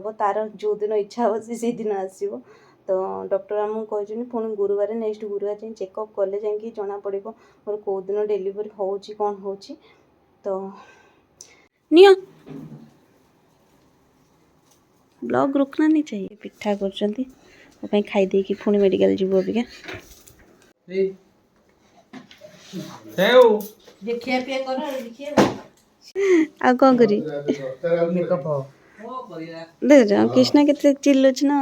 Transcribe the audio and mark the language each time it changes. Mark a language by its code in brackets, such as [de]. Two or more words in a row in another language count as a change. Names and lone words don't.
[or] ତାର ଯେଉଁଦିନ ଇଚ୍ଛା ହେବ ସେ ସେଇଦିନ ଆସିବ। ତ ଡକ୍ଟର ଆମକୁ କହିଛନ୍ତି ପୁଣି ଗୁରୁବାର, ନେକ୍ସଟ ଗୁରୁବାର ଯାଇ ଚେକଅପ୍ କଲେ ଯାଇକି ଜଣାପଡ଼ିବ ମୋର କେଉଁ ଦିନ ଡେଲିଭରି ହେଉଛି, କ'ଣ ହେଉଛି। ତ ନିଅ ବ୍ଲଗ୍ [hi] रुकना नहीं चाहिए। [or] ପିଠା କରୁଛନ୍ତି ମୋ ପାଇଁ, ଖାଇ ଦେଇକି ପୁଣି ମେଡ଼ିକାଲ ଯିବୁ ଅବିକା। ଦେଖିବା ପିଆ କର, ଆଉ କ'ଣ କରିବି। ଦେଖ କୃଷ୍ଣା କେତେ ଚିଲଉଛି ନା।